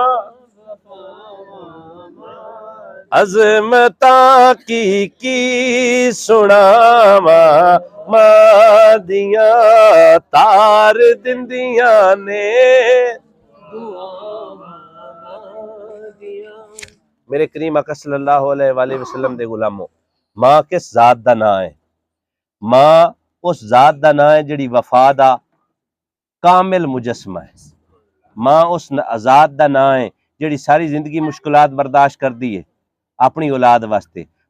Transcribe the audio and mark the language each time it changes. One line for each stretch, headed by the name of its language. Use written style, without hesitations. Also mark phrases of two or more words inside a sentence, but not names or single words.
Punjabi: ਅਜ਼ਮਤਾਂ ਕੀ ਸੁਣਾਵਾਂ ਮਾਂ ਦੀਆਂ ਤਾਰ ਦਿੰਦੀਆਂ ਨੇ। ਮੇਰੇ ਕਰੀਮ ਆਕਾ
Arabic: صلى الله عليه وسلم
Punjabi: ਦੇ ਗ਼ੁਲਾਮੋ ਮਾਂ ਕਿਸ ਜ਼ਾਤ ਦਾ ਨਾਂ ਹੈ? ਮਾਂ ਉਸ ਜ਼ਾਤ ਦਾ ਨਾਂ ਹੈ ਜਿਹੜੀ ਵਫ਼ਾ ਦਾ ਕਾਮਿਲ ਮੁਜੱਸਮਾ ਹੈ। ਮਾਂ ਉਸ ਜ਼ਾਤ ਦਾ ਨਾਂ ਹੈ ਜਿਹੜੀ ਸਾਰੀ ਜ਼ਿੰਦਗੀ ਮੁਸ਼ਕਿਲਾਤ ਬਰਦਾਸ਼ਤ ਕਰਦੀ ਹੈ ਆਪਣੀ ਔਲਾਦ ਵਾਸਤੇ।